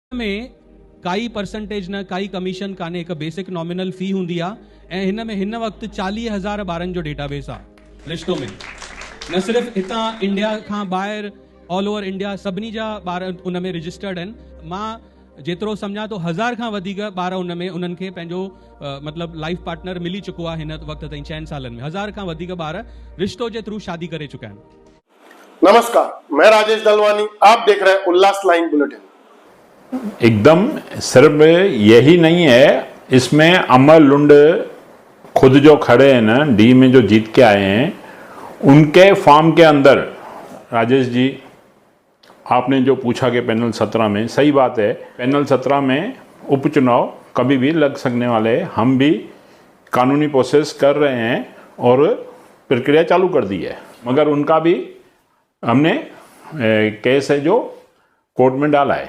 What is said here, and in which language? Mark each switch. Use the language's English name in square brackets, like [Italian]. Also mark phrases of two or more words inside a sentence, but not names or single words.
[Sindhi] में काई परसेंटेज न काई कमीशन काने एक [English] basic nominal fee [Sindhi] हुंदी आ ऐं हिन वक्त 40,000 ॿारनि जो डेटाबेस आहे रिश्तो में न सिर्फ़ हितां इंडिया खां ॿाहिरि [English] all over India [Sindhi] सभिनी जा ॿार उन में रजिस्टर्ड आहिनि। मां जेतिरो सम्झां थो 1000 खां वधीक ॿार उन में उन्हनि खे पंहिंजो मतिलबु [English] life partner [Sindhi] मिली चुको आहे हिन वक़्त ताईं 6 सालनि में 1000 खां वधीक ॿार रिश्तो जे थ्रू शादी करे चुका आहिनि। [Hindi] नमस्कार, मैं राजेश दलवानी, आप देख रहे हैं उल्लास लाइन बुलेटिन। एकदम सिर्फ यही नहीं है, इसमें अमर लुंड खुद जो खड़े हैं ना, डी में जो जीत के आए हैं, उनके फॉर्म के अंदर राजेश जी आपने जो पूछा कि पैनल 17 में, सही बात है, पैनल 17 में उपचुनाव कभी भी लग सकने वाले, हम भी कानूनी प्रोसेस कर रहे हैं और प्रक्रिया चालू कर दी है, मगर उनका भी हमने केस है जो कोर्ट में डाला है,